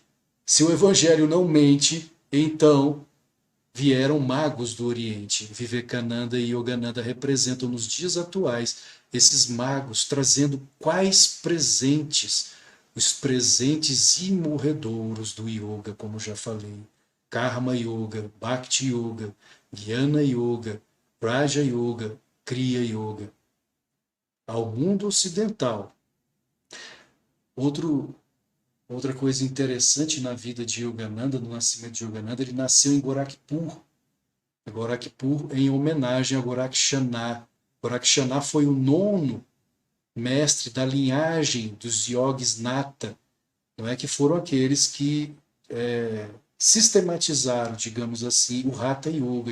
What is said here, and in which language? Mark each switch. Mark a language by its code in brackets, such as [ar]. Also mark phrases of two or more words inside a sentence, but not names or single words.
[pt] Se o Evangelho não mente, então vieram magos do Oriente. Vivekananda e Yogananda representam nos dias atuais esses magos, trazendo quais presentes? Os presentes imorredouros do yoga, como já falei. Karma Yoga, Bhakti Yoga, Jnana Yoga, Raja Yoga, Kriya Yoga. Ao mundo ocidental. Outra coisa interessante na vida de Yogananda, no nascimento de Yogananda, ele nasceu em Gorakhpur. Gorakhpur em homenagem a Gorakshana. Gorakshana foi o nono mestre da linhagem dos yogis Nata, não é, que foram aqueles que sistematizaram, digamos assim, o Hatha Yoga.